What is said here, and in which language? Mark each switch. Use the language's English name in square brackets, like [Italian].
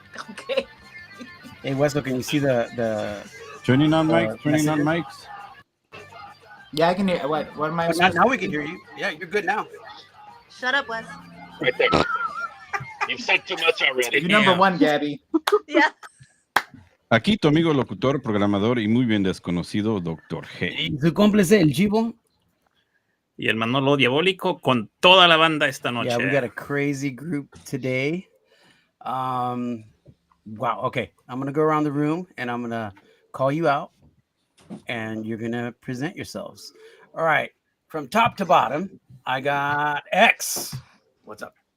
[English] okay. Hey, Wesco, can you see the? Turning on mics. Turning on mics. Yeah, I can hear. What am I? Now we can hear you. Yeah, you're good now. Shut up, Wes. Right there. You've said too much already. You're number one, Gabby. Yeah. [Spanish] Aquí tu amigo locutor, programador y muy bien desconocido, Dr. G. ¿Y su cómplice, el Chivo? Y el Manolo Diabólico con toda la banda esta noche. [English] Yeah, we got a crazy group today. Wow. Okay, I'm gonna go around the room and I'm gonna call you out, and you're gonna present yourselves. All right, from top to bottom, I got X. What's up?